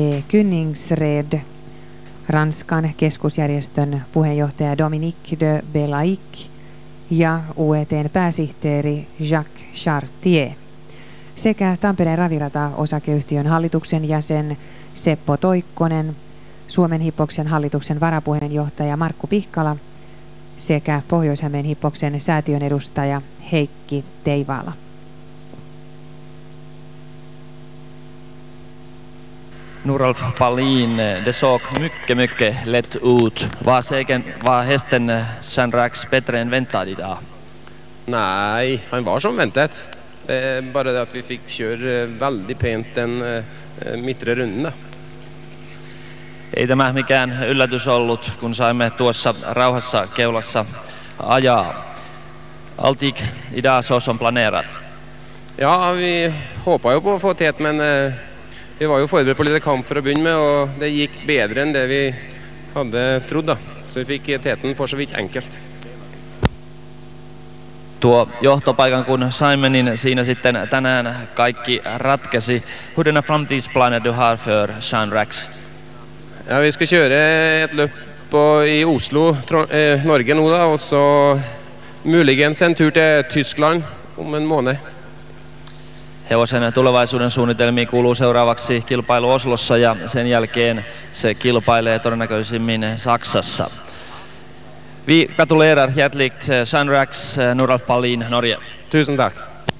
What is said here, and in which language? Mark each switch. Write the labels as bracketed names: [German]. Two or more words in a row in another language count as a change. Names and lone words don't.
[Finnish] Kynningsred, Ranskan keskusjärjestön puheenjohtaja Dominique de Belaik ja UET:n pääsihteeri Jacques Chartier sekä Tampereen Ravirata-osakeyhtiön hallituksen jäsen Seppo Toikkonen, Suomen Hippoksen hallituksen varapuheenjohtaja Markku Pihkala sekä Pohjois-Hämeen Hippoksen säätiön edustaja Heikki Teivaala. [Swedish] Noralf Pallin, det såg mycket lätt ut. Var hästen Jean Rax bättre än väntat idag? Nej, han var som väntat. Bara det att vi fick köra väldigt pent den mittre rundorna. [Finnish] Ei tämä mikään yllätys ollut, kun saimme tuossa rauhassa keulassa ajaa. [Swedish] Allt gick idag så som planerat. Ja, vi hoppade ju på att få tät, men vi var ju förberedda på lite kamp för att börja med och det gick bättre än det vi hade trott då. Så vi fick täten för så vitt enkelt. [Finnish] Tuo johtopaikan kun saimme, niin siinä sitten tänään kaikki ratkesi. [Swedish] Hurdana framtidsplaner du har för Jean Rax? Ja, vi ska köra ett lopp i Oslo, Norge nu då, och så möjligen en tur till Tyskland om en månad. [Finnish] Hevosen tulevaisuuden suunnitelmiin kuuluu seuraavaksi kilpailu Oslossa ja sen jälkeen se kilpailee todennäköisimmin Saksassa. [Swedish] Vi gratulerar hjärtligt Jean Rax, Noralf Pallin, Norge. Tusen tack.